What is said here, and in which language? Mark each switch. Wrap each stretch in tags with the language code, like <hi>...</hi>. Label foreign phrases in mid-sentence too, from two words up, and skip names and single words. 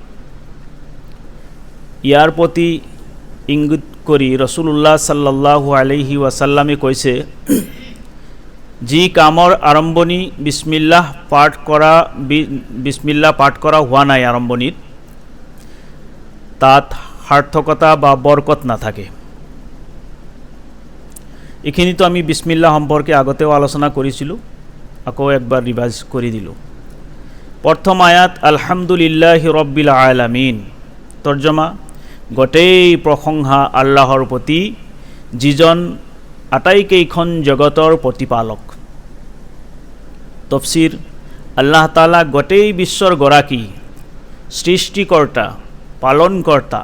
<as>ইয়াৰ প্ৰতি ইংগিত কৰি</as> <ar>رسول الله صلى الله عليه وسلم</ar> <as>কৈছে, যি কামৰ আৰম্ভণি বিসমিল্লাহ পাঠ কৰা হোৱা নাই আৰম্ভণিত, তাত সাৰ্থকতা বা বৰকত নাথাকে। এইখিনিতো আমি বিসমিল্লাহ সম্পৰ্কে আগতেও আলোচনা কৰিছিলোঁ, আকৌ একবাৰ ৰিভাইজ কৰি দিলোঁ। প্ৰথম আয়াত</as> <ar>الحمد لله رب العالمين,</ar> <as>তৰ্জমা গোটেই প্ৰশংসা আল্লাহৰ প্ৰতি, যিজন আটাইকেইখন জগতৰ প্ৰতিপালক। তফসিৰ</as> <ar>الله تعالى</ar> <as>গোটেই বিশ্বৰ গৰাকী, সৃষ্টিকৰ্তা, পালনকৰ্তা।</as>